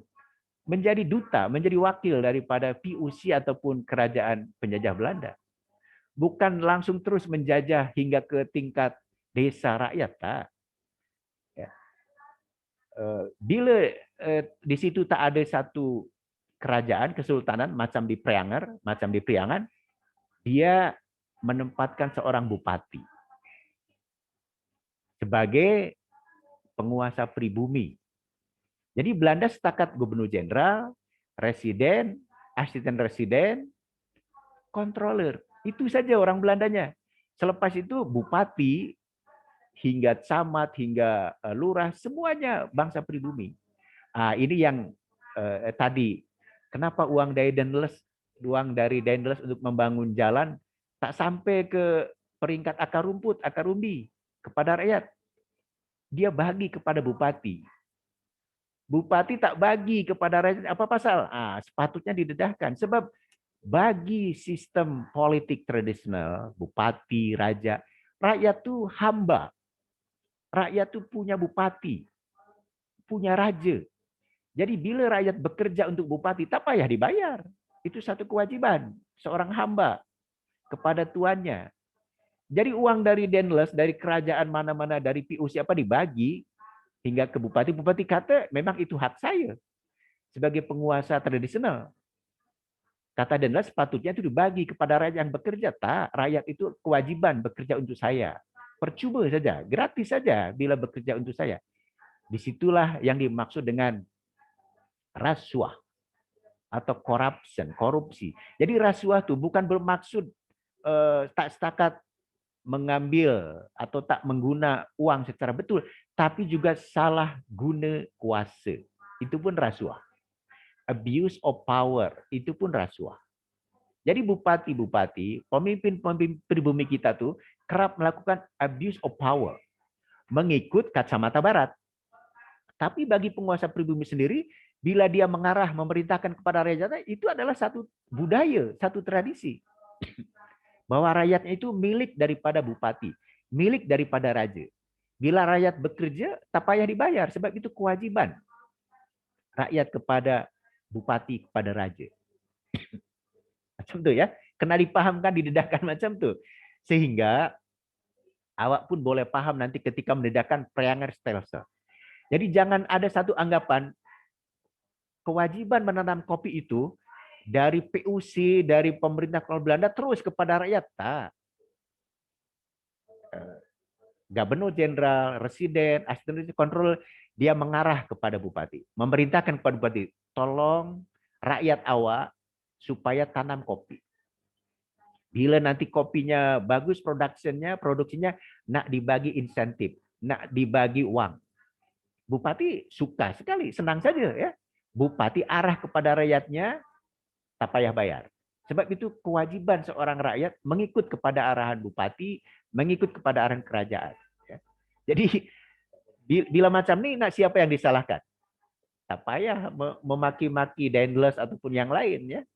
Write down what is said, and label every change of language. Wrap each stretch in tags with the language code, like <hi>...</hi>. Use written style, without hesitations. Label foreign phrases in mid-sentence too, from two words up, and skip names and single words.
<ms>Menjadi duta, menjadi wakil daripada POC ataupun kerajaan penjajah Belanda. Bukan langsung terus menjajah hingga ke tingkat desa rakyat. Tak. Bila di situ tak ada satu kerajaan, kesultanan macam di Priangan, dia menempatkan seorang bupati sebagai penguasa pribumi. Jadi Belanda setakat gubernur jenderal, residen, asisten residen, controller. Itu saja orang Belandanya. Selepas itu bupati, hingga camat, hingga lurah, semuanya bangsa pribumi. Ini yang tadi, kenapa uang dari Dendels untuk membangun jalan tak sampai ke peringkat akar rumput, akar umbi kepada rakyat. Dia bagi kepada bupati. Bupati tak bagi kepada rakyat, apa pasal? Sepatutnya didedahkan. Sebab bagi sistem politik tradisional, bupati, raja, rakyat itu hamba. Rakyat itu punya bupati, punya raja. Jadi bila rakyat bekerja untuk bupati, tak payah dibayar. Itu satu kewajiban seorang hamba kepada tuannya. Jadi uang dari Dendels, dari kerajaan mana-mana, dari POC apa dibagi hingga ke bupati. Bupati kata, memang itu hak saya sebagai penguasa tradisional. Kata Dendels, sepatutnya itu dibagi kepada rakyat yang bekerja. Tak, rakyat itu kewajiban bekerja untuk saya. Percuma saja, gratis saja bila bekerja untuk saya. Disitulah yang dimaksud dengan rasuah atau korupsi. Jadi rasuah itu bukan bermaksud tak setakat mengambil atau tak mengguna uang secara betul, tapi juga salah guna kuasa. Itu pun rasuah.</ms> <en>Abuse of power,</en> <ms>itu pun rasuah. Jadi bupati-bupati, pemimpin-pemimpin pribumi kita tuh kerap melakukan</ms> <en>abuse of power,</en> <ms>mengikut kacamata barat. Tapi bagi penguasa pribumi sendiri, bila dia mengarah memerintahkan kepada rakyatnya, itu adalah satu budaya, satu tradisi. Bahwa rakyatnya itu milik daripada bupati, milik daripada raja. Bila rakyat bekerja, tak payah dibayar, sebab itu kewajiban rakyat kepada bupati, kepada raja. Macam tu ya, kena dipahamkan, didedahkan macam tu. Sehingga awak pun boleh paham nanti ketika mendedahkan Priangan Stelsel. Jadi jangan ada satu anggapan kewajiban menanam kopi itu dari POC, dari pemerintah kolonial Belanda terus kepada rakyat. Tak. Gubernur jenderal, residen, asisten kontrol, dia mengarah kepada bupati. Memerintahkan kepada bupati, tolong rakyat awak supaya tanam kopi. Bila nanti kopinya bagus produksinya nak dibagi insentif, nak dibagi uang. Bupati suka sekali, senang saja ya. Bupati arah kepada rakyatnya, tak payah bayar. Sebab itu kewajiban seorang rakyat mengikut kepada arahan bupati, mengikut kepada arahan kerajaan. Jadi bila macam ni, nak siapa yang disalahkan? Tak payah memaki-maki Dendels ataupun yang lain ya.</ms>